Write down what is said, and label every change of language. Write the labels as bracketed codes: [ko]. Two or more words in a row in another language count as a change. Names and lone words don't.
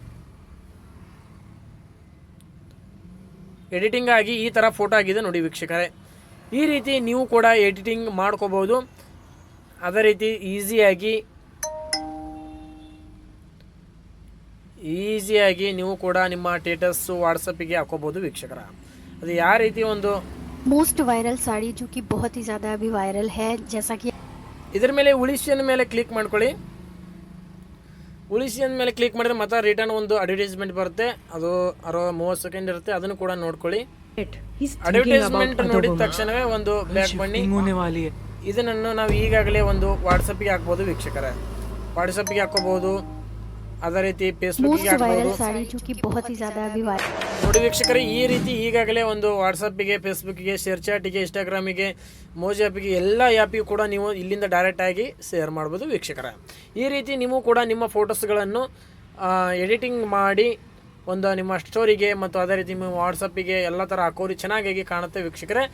[kn] ಎಡಿಟಿಂಗ್ ಆಗಿ ಈ ಥರ ಫೋಟೋ ಆಗಿದೆ ನೋಡಿ ವೀಕ್ಷಕರೇ. ಈ ರೀತಿ ನೀವು ಕೂಡ ಎಡಿಟಿಂಗ್ ಮಾಡ್ಕೋಬೋದು. ಅದೇ ರೀತಿ ಈಸಿಯಾಗಿ ಈಸಿಯಾಗಿ ನೀವು ಕೂಡ ನಿಮ್ಮ ಸ್ಟೇಟಸ್ಸು ವಾಟ್ಸಪ್ಪಿಗೆ ಹಾಕೋಬೋದು ವೀಕ್ಷಕರ. ಅದು ಯಾವ ರೀತಿ ಒಂದು [en] most viral [hi] साड़ी जो कि बहुत ही ज़्यादा अभी वायरल है, जैसा कि [kn] ಇದ್ರ ಮೇಲೆ ಉಳಿಸಿ ಅಂದ ಮೇಲೆ ಕ್ಲಿಕ್ ಮಾಡ್ಕೊಳ್ಳಿ. ಉಳಿಸಿ ಅಂದ ಮೇಲೆ ಕ್ಲಿಕ್ ಮಾಡಿದ್ರೆ ಮತ್ತೆ ರಿಟರ್ನ್ ಒಂದು ಅಡ್ವರ್ಟೈಸ್ಮೆಂಟ್ ಬರುತ್ತೆ, ಅದು 30 ಸೆಕೆಂಡ್ ಇರುತ್ತೆ, ಅದನ್ನು ಕೂಡ ನೋಡ್ಕೊಳ್ಳಿ. ಅಡ್ವರ್ಟೈಸ್ಮೆಂಟ್ ನೋಡಿದ ತಕ್ಷಣವೇ ಒಂದು ಬ್ಯಾಕ್ ಬನ್ನಿ. ಇದನ್ನು ನಾವು ಈಗಾಗಲೇ ಒಂದು ವಾಟ್ಸಪ್ಗೆ ಹಾಕ್ಬೋದು ವೀಕ್ಷಕರೇ. ವಾಟ್ಸಪ್ಗೆ ಹಾಕೋಬಹುದು, ಅದೇ ರೀತಿ ಫೇಸ್ಬುಕ್ಗೆ ಹಾಕ್ಬೋದು. [hi] साड़ी जो कि बहुत ही ज़्यादा अभी वायरल [kn] ನೋಡಿ ವೀಕ್ಷಕರೇ, ಈ ರೀತಿ ಈಗಾಗಲೇ ಒಂದು ವಾಟ್ಸಪ್ಪಿಗೆ, ಫೇಸ್ಬುಕ್ಕಿಗೆ, ಶೇರ್ ಚಾಟಿಗೆ, ಇನ್ಸ್ಟಾಗ್ರಾಮಿಗೆ, ಮೋಜಿ ಆ್ಯಪಿಗೆ ಎಲ್ಲ ಆ್ಯಪಿಗೂ ಕೂಡ ನೀವು ಇಲ್ಲಿಂದ ಡೈರೆಕ್ಟಾಗಿ ಶೇರ್ ಮಾಡ್ಬೋದು ವೀಕ್ಷಕರೇ. ಈ ರೀತಿ ನೀವು ಕೂಡ ನಿಮ್ಮ ಫೋಟೋಸ್ಗಳನ್ನು ಎಡಿಟಿಂಗ್ ಮಾಡಿ ಒಂದು ನಿಮ್ಮ ಸ್ಟೋರಿಗೆ ಮತ್ತು ಅದೇ ರೀತಿ ನಿಮ್ಮ ವಾಟ್ಸಪ್ಪಿಗೆ ಎಲ್ಲ ಥರ ಹಾಕೋರಿ ಚೆನ್ನಾಗಿ ಕಾಣುತ್ತೆ ವೀಕ್ಷಕರೇ.